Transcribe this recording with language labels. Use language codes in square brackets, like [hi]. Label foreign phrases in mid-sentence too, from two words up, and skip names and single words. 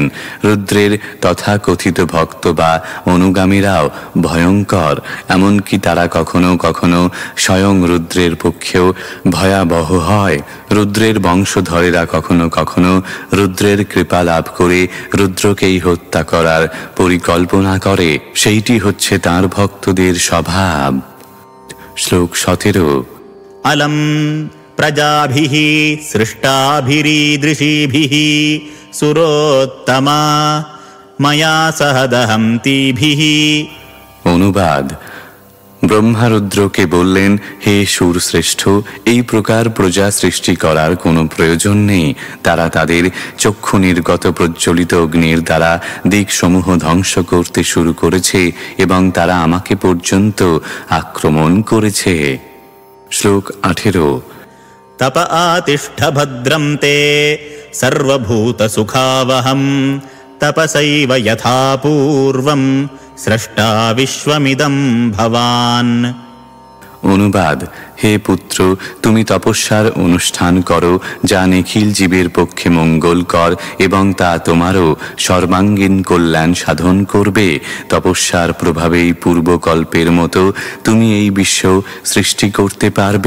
[bn] রুদ্রের তথাকথিত ভক্ত বা অনুগামীরাও ভয়ঙ্কর, এমনকি তারা কখনো কখনো স্বয়ং রুদ্রের পক্ষেও ভয়াবহ হয়। রুদ্রের বংশধরেরা কখনো কখনো রুদ্রের কৃপা লাভ করে রুদ্রকেই হত্যা করার পরিকল্পনা করে, সেইটি হচ্ছে তাঁর ভক্তদের স্বভাব। শ্লোক 17। [sa] अलम प्रजाभिः सृष्टाभिरीदृशीभिः सुरोत्तमा मया सह दहन्तीभिः। [bn] অনুবাদ: ব্রহ্মা রুদ্রকে বললেন, হে সুর শ্রেষ্ঠ, এই প্রকার প্রজা সৃষ্টি করার কোনো প্রয়োজন নেই। তারা তাদের চক্ষু নির্গত প্রজ্বলিত অগ্নির দ্বারা দিকসমূহ ধ্বংস করতে শুরু করেছে এবং তারা আমাকে পর্যন্ত আক্রমণ করেছে। শ্লোক 18। [sa] तप आतिष्ठ भद्रं ते सर्वभूतसुखावहं तपसैव यथा पूर्वं स्रष्टा विश्वमिदं भवान्। [bn] অনুবাদ: হে পুত্র, তুমি তপস্যার অনুষ্ঠান করো, যা নিখিল জীবের পক্ষে মঙ্গলকর এবং তা তোমারও সর্বাঙ্গীন কল্যাণ সাধন করবে। তপস্যার প্রভাবেই পূর্বকল্পের মতো তুমি এই বিশ্ব সৃষ্টি করতে পারবে।